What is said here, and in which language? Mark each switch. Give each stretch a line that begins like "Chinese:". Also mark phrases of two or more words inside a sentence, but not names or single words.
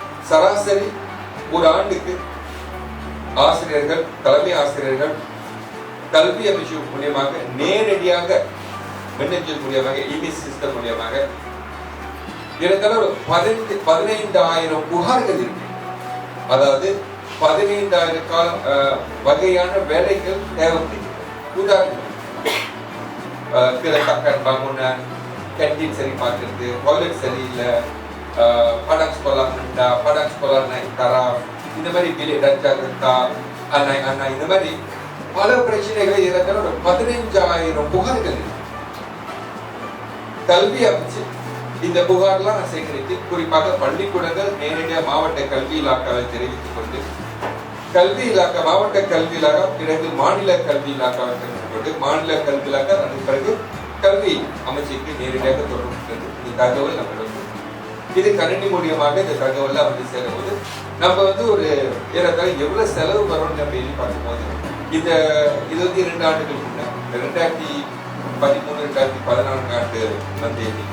Tamil: சராசரி ஒரு ஆண்டுக்கு ஆசிரியர்கள், தலைமை ஆசிரியர்கள் கல்வி அமைச்சு மூலியமாக நேரடியாக மின்னஞ்சல் மூலியமாக
English: email system
Tamil: மூலியமாக ஏறத்தாழ 15,000 புகார்கள் இருக்கு. அதாவது 15,000 வகையான வேலைகள் தேவைப்படுகிறது. உதாரணம் கேன்டீன் சரி பார்க்கறது, டாய்லெட் சரியில்லை,
Malay: padang sekolah rendah, padang sekolah naik taraf,
Tamil: இந்த மாதிரி
Malay: bilik darjah rendah, anak-anak
Tamil: இந்த மாதிரி பல பிரச்சனைகளை ஏறத்தாழ 15,000 புகார்கள் இருக்கு. கல்வி அமைச்சு இந்த புகார்லாம் நான் சேகரித்து குறிப்பாக பள்ளிக்கூடங்கள் நேரடியாக மாவட்ட கல்வி இலாக்காவை தெரிவித்துக் கொண்டு கல்வி இலாக்கா, மாவட்ட கல்வி இலாக்கா, பிறகு மாநில கல்வி இலாக்காவை தெரிவித்துக் கொண்டு மாநில கல்வி இலாக்கா, அதன் பிறகு கல்வி அமைச்சுக்கு நேரடியாக தொடர்பு இந்த தகவல் நம்மளுக்கு இது கணினி மூலியமாக இந்த தகவல் வந்து சேரும்போது நம்ம வந்து ஒரு ஏறத்தாழ எவ்வளவு செலவு வரும்னு நம்ம எழுதி பார்க்கும்போது இது வந்து 2 ஆண்டுகளுக்கு முன்னாடி 2013-2014 ஆண்டு வந்த எண்ணிக்கை.